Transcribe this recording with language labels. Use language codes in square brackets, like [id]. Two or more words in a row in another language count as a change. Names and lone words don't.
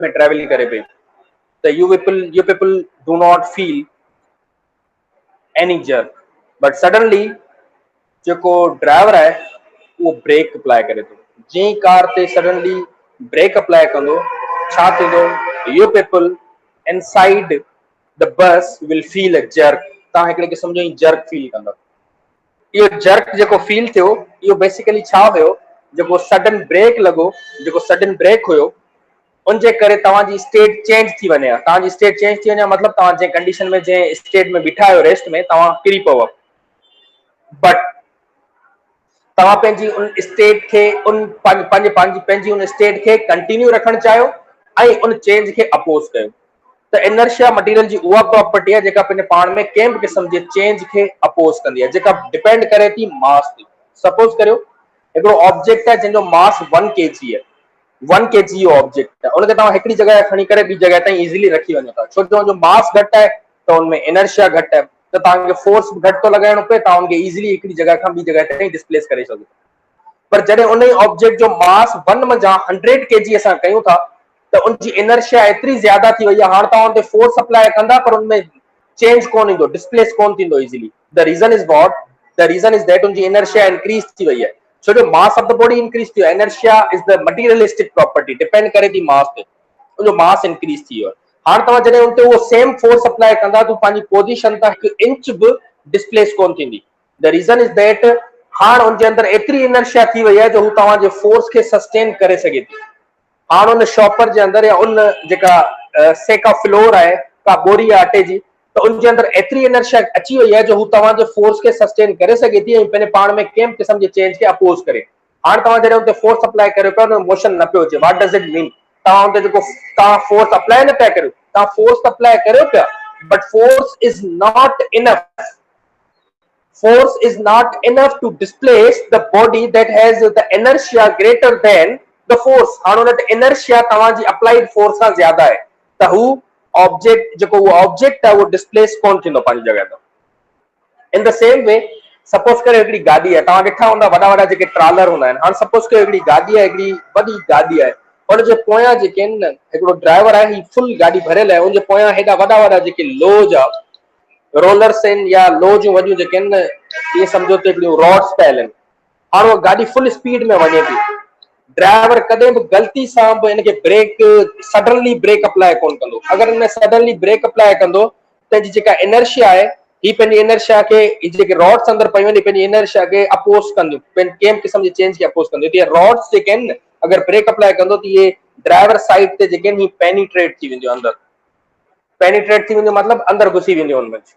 [sd] में ट्रेवल करे पे त [en] you people do not feel any jerk, but suddenly [sd] जेको ड्राइवर है वो [en] brake apply [sd] करे तो जी कार ते [en] suddenly brake apply [sd] कंदो छा थींदो [en] you people inside the bus will feel a jerk [sd] ता हिकड़े क़िस्म जो [en] jerk feel [sd] कंदा यो जर्क जेको फील थियो यो बेसिकली छा हुयो जेको [en] sudden brake [sd] लगो जेको [en] sudden brake [sd] हुयो उनजे करे तवाजी [en] state change [sd] थी वने तवाजी [en] state change [sd] थी वने मतलब तवा जे कंडीशन में जे स्टेट में बिठा आयो रेस्ट में तवा किरी पवो बट तवा पेंजी उन स्टेट के उन पेंजी उन स्टेट के कंटिन्यू रखण चायो आई उन चेंज के अपोज कयो तो [en] inertia material [sd] जी उहा प्रॉपर्टी है जेका पेने पाण में केम किस्म जे चेंज के अपोज कंदी है जेका डिपेंड करे थी मास ते सपोज करियो एकड़ो ऑब्जेक्ट है जिनो मास 1 kg है 1 kg ऑब्जेक्ट है उनके तवा एकड़ी जगह खणी करे बी जगह ताई इजीली रखी वने था छो जो मास घट है तो उनमें इनर्शिया घट है तो तांके फोर्स घट तो लगाइणो पे ता उनके इजीली एकड़ी जगह खां बी जगह ताई डिस्प्लेस करे सको पर जडे उन ऑब्जेक्ट जो मास 1 में जा 100 kg असा कयूं था तो उनकी इनर्शिया इतनी ज्यादा थी वई हां ता उन ते फोर्स अप्लाई कंदा पर उनमें चेंज कोन इंदो डिस्प्लेस कोन थींदो इजीली [en] the reason is what the reason is that [sd] उनकी [en] inertia increase [sd] थी वई है सो जो [en] mass of the body increase [sd] थी [en] inertia is the materialistic property depend [sd] करे थी मास पे जो [en] mass increase [sd] थी हां तवा जडे उन ते वो [en] same force apply [sd] कंदा तो पानी पोजीशन ता 1 इंच भी डिस्प्लेस कोन थींदी [en] the reason is that [sd] हां उनके अंदर इतनी इनर्शिया थी वई है जो तवा जे फोर्स के सस्टेन करे सके थी हां उन शॉपर जे अंदर या उन जेका सेका फ्लोर है का बोरी आटे जी तो उनके अंदर इतनी इनर्शिया अची वई है जो तवा जे फोर्स के सस्टेन करे सके थी पने पाण में केम किस्म जे चेंज के अपोज करे हां तवा जडे उन ते [en] force apply [sd] करे पर मोशन न पियो चे [en] what does it mean [sd] तवा उन ते जेको ता [en] force apply [sd] न पे करो ता [en] force apply [sd] करो पिया [en] but force is not enough force is not enough to displace the body that has the inertia greater than the force [sd] हां उन ते inertia तवाजी [en] applied force [sd] सा ज्यादा है त हु ऑब्जेक्ट जेको वो ऑब्जेक्ट है वो डिस्प्लेस कोन थींदो पांजी जगह तो [en] in the same way [sd] सपोज करे एकड़ी गाड़ी है तवा ॾिठा हुंदा वडा वडा जेके ट्रालर हुंदा आहिनि हां सपोज करे एकड़ी गाड़ी है एकड़ी वडी गाड़ी है उन जे पोया जेके न एकड़ो ड्राइवर है ही फुल गाड़ी भरियल है उन जे पोया हेडा वडा वडा जेके लोज आ रोलर्स इन या लोज वडियो जेके न ये समझो तो एकड़ियो रॉड्स पयल आहिनि हां वो गाड़ी [en] full speed [sd] में वने थी ड्राइवर कदे भी गलती से इनके [en] brake suddenly brake apply [sd] कोन कंदो अगर इनमें [en] suddenly brake apply [sd] कंदो त जी जेका इनर्शिया है ही पेनी इनर्शिया के जेके रॉड्स अंदर पई वनी पेनी इनर्शिया के अपोज कंदो पेन केम किस्म जे चेंज के अपोज कंदो ये रॉड्स जेके न अगर [en] brake apply [sd] कंदो तो ये [en] driver side [sd] ते जेके ही पेनिट्रेट थी वेंदो अंदर पेनिट्रेट थी वेंदो मतलब अंदर घुसी वेंदो उनमें